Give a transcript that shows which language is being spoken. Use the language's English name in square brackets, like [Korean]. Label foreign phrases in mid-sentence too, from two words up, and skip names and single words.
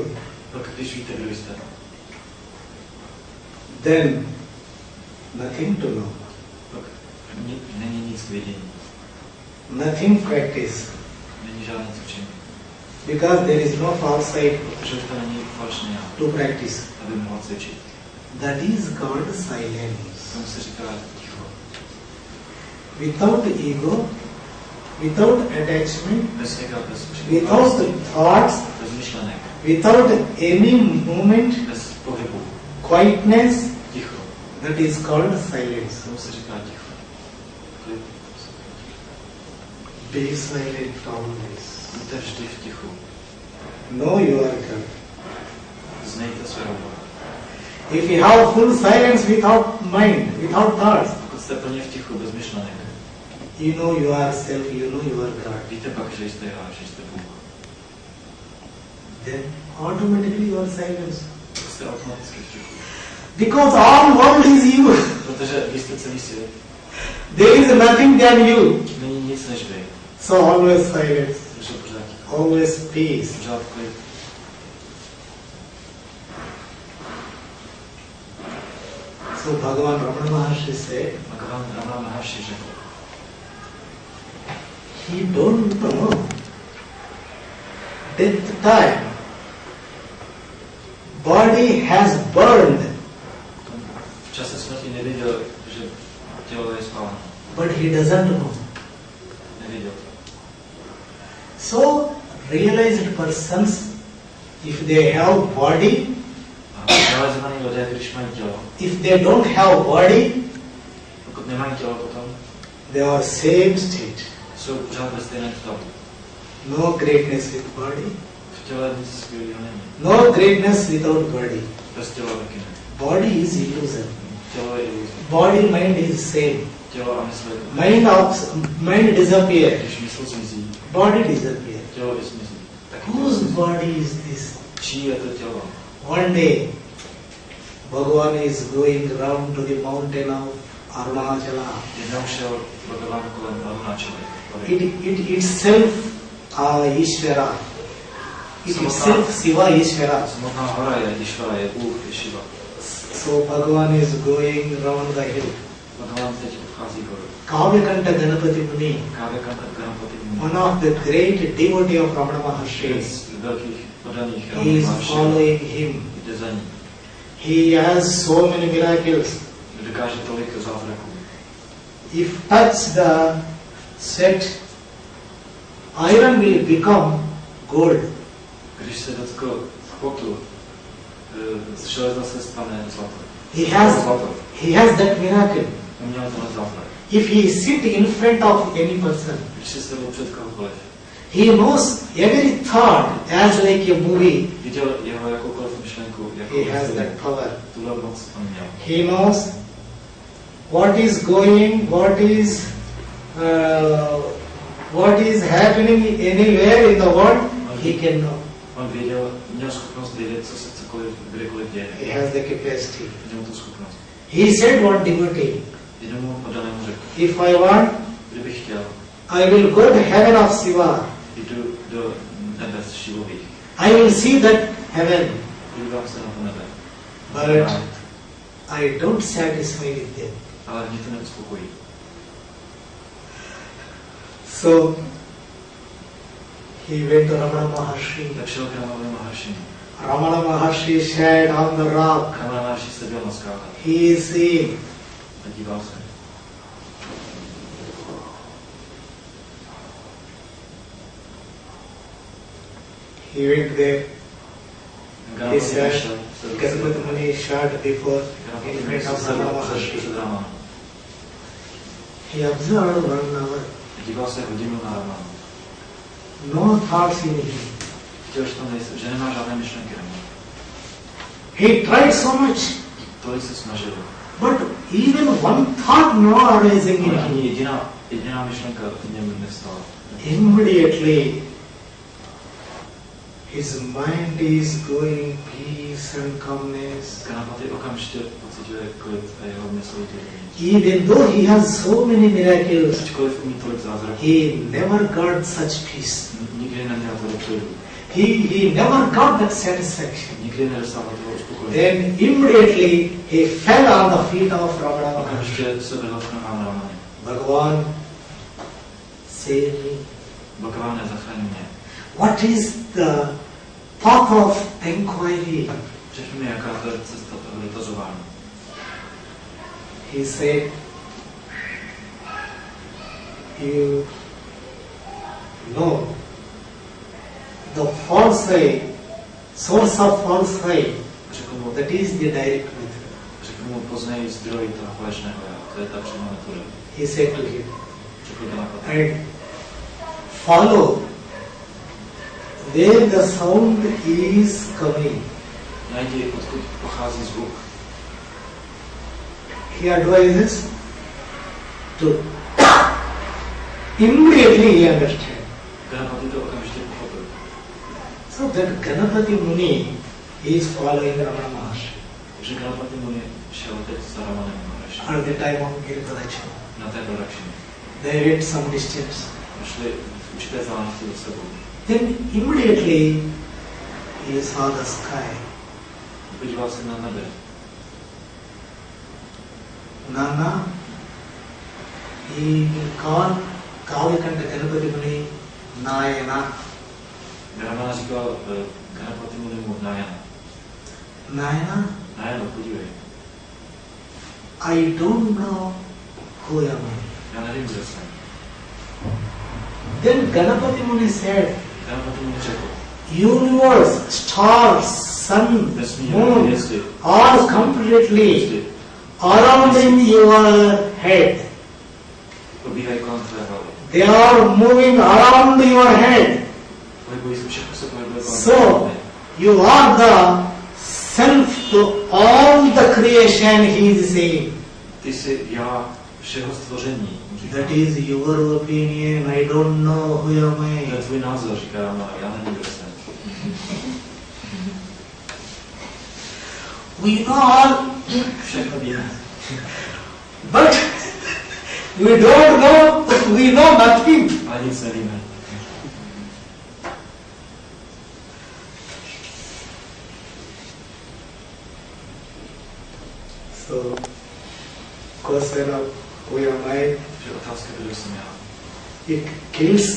[Czech] Pak když víte, kdo jste, [English] then nothing to know, [Czech] pak není nic k vidění, [English] nothing practice, [Czech] není žádné cvičení. [English] because there is no false side [Czech] Protože to není falešný já, [English] to practice. [Czech] aby mohla cvičit. [English] That is called silence. [Czech] Tomu se říká ticho. [English] Without ego, without attachment, [Czech] Bez ega, bez [English] without thoughts, [Czech] bez myšlenek, [English] without any movement, [Czech] bez pohybu. [English] quietness, [Czech] Ticho. [English] that is called silence. [Czech] Tomu se říká ticho. Klid. [English] Be silent always. [Czech] Buďte vždy v tichu. [English] Know your God. [Czech] Znejte svého Boha. [English] If you have full silence without mind, without thoughts, [Czech] Pokud jste plně v tichu, bez myšlenek, [English] you know yourself, you know your God. [Czech] víte pak, že jste já, že jste Bůh. [English] Then automatically you are silence. [Czech] Jste automaticky v tichu. [English] Because all world is you. [Czech] Protože vy jste celý svět. [English] There is nothing than you. [Czech] Není nic než vy. [English] So always silence, [Czech] Takže pořád ticho. [English] always peace. [Czech] Pořád klid. [English] So Bhagavan Ramana Maharshi said, [Czech] Bhagavan Brahma Maharshi řekl, [English] he don't know death time. Body has burned, [Czech] v čase smrti neviděl, že tělo je spáleno. [English] but he doesn't know. [Czech] Neviděl to. [English] So realized persons, if they have body, [Czech] A realizovaní lidé, když mají tělo, [English] if they don't have body, [Czech] pokud nemají tělo potom, [English] they are same state. [Czech] jsou pořád ve stejném stavu. [English] No greatness with body, [Czech] V těle nic skvělého není. [English] no greatness without body. [Czech] Bez těla taky ne. [English] Body is illusion. [Czech] Tělo je iluze. [English] Body mind is same. [Czech] Tělo a mysl je to. [English] Mind disappear. [Czech] Když mysl zmizí, [English] Body disappear. [Czech] tělo i zmizí. Taky [English] Whose body is this? [Czech] čí je to tělo? [English] One day, Bhagavan is going round to the mountain of Arunachala. [Czech] Jednou šel Bhagavan kolem Arunáčely. [English] It itself Ishvara. It itself Shiva Ishvara. [Czech] Samotná hora je Ishvara, je Bůh, je Shiva. [English] So Bhagavan is going round the hill. [Czech] Bhagavan teď obchází horu. [English] Kavyakanta Ganapati Muni, [Czech] Kávekanta Ganapati [English] one of the great devotee of Ramana Maharshi, [Czech] z velkých podaných [English] he is Ramana following him. [Czech] jde za ním. [English] He has so many miracles. [Czech] Dokáže tolik zázraků. [English] If touch the sweat, iron will become gold. [Czech] Když se dotkl potu, z železa se stane zlato. [English] He has that miracle. [Czech] On měl tenhle zázrak. [English] If he sit in front of any person, [Czech] Když se stavil před kohokoliv, [English] he knows every thought as like a movie. [Czech] viděl jeho jakoukoliv myšlenku, [English] He has that power. [Czech] tuhle moc on měl. [English] He knows what is going, what is happening anywhere in the world. He can know. [Czech] On měl schopnost vědět, co se cokoliv, kdekoliv děje. [English] He has the capacity. [Czech] Měl tu schopnost. [English] He said one devotee, [Czech] Jednomu podanému řekl, [English] if I want, [Czech] kdybych chtěl, [English] I will go to heaven of Shiva. [Czech] jdu do nebes Šivových. [English] I will see that heaven, [Czech] Podívám se na to nebe. [English] but I don't satisfy with them. [Czech] Ale mě to neuspokojí. [English] So he went to Ramana Maharshi. [Czech] Tak šel k Ramanovi Maharshi. [English] Ramana Maharshi sat on the rock. [Czech] Ramana Maharshi seděl na skále [English] He is seeing. [Czech] a díval se. [English] He went there. He Ganapati said, [Czech] vyšel, [English] Ganapati Muni sat before in Ganapati front of Ramana [Czech] sedl [English] Maharshi. [Czech] před Ramana. [English] He observed 1 hour. [Czech] Díval se hodinu na Ramana. [English] No thoughts in him. [Czech] Viděl, že nemá žádné myšlenky. [English] He tried so much, [Czech] Tolik se snažil. [English] but even one thought not arising in [Czech] Ale [English] him. [Czech] ani jediná myšlenka v něm nevstala. [English] Immediately his mind is going peace and calmness. [Czech] Ganapati okamžitě pociťuje klid a jeho mysl je [English] Even though he has so many miracles, [Czech] ačkoliv umí tolik zázraků, [English] he never got such peace. [Czech] nikdy neměl tolik klidu. [English] He never got that satisfaction. [Czech] Nikdy nedostával toho uspokojení. [English] Then immediately he fell on the feet of Ramana. [Czech] Okamžitě se vedl k nohám Ramany. [English] Bhagavan, save me. [Czech] Bhagaváne, zachraň mě. [English] What is the path of inquiry? [Czech] Řekni mi, jaká to je cesta toho dotazování. [English] He said, you know, the falsehood, source of falsehood, [Czech] Řekl mu, [English] that is the direct method. [Czech] řekl mu, poznej zdroj toho falešného já. To je ta přímá metoda. [English] He said to him, [Czech] Řekl Ganapati. [English] and follow where the sound is coming. [Czech] Najdi, odkud pochází zvuk. [English] He advises to immediately he understand. [Czech] Ganapati to okamžitě pochopil. [English] So that Ganapati Muni is following Ramana Maharshi [Czech] Takže Ganapati Muni šel teď za Ramanem Maharshi. [English] at the time of Giri Pradakshina. [Czech] Na té produkční. [English] They went some distance. [Czech] Šli v určité vzdálenosti za sebou. [English] Then immediately he saw the sky. [Czech] Podíval se na nebe. [English] Nana, he called Kavikanta Ganapati Muni Nayana. [Czech] Ramana říkal Ganapati Muni mu Nayana. Nayana, Nayana, podívej. [English] I don't know who am I. [Czech] Já nevím, kdo jsem. [English] Then Ganapati Muni said, [Czech] Ganapati Muni řekl. [English] universe, stars, sun, [Czech] Vesmír, [English] moon, [Czech] hvězdy, [English] all completely [Czech] hvězdy [English] around in your head. [Czech] probíhají kolem tvé hlavy. [English] They are moving around your head. [Czech] Pohybují se, všechno se pohybuje kolem tvé [English] So, [Czech] hlavy. [English] you are the self to all the creation, he is saying. [Czech] Ty jsi já všeho stvoření. Říká. [English] That is your opinion, I don't know who am [Czech] To je [English] I. [Czech] tvůj názor, říká Ramana, já nevím, kdo jsem. [English] We know all, [Czech] Všechno víme. [English] but we don't know, we know nothing. [Czech] Ale nic nevíme. [English] So, question of who am I, [Czech] Že otázka, kdo jsem já, [English] it kills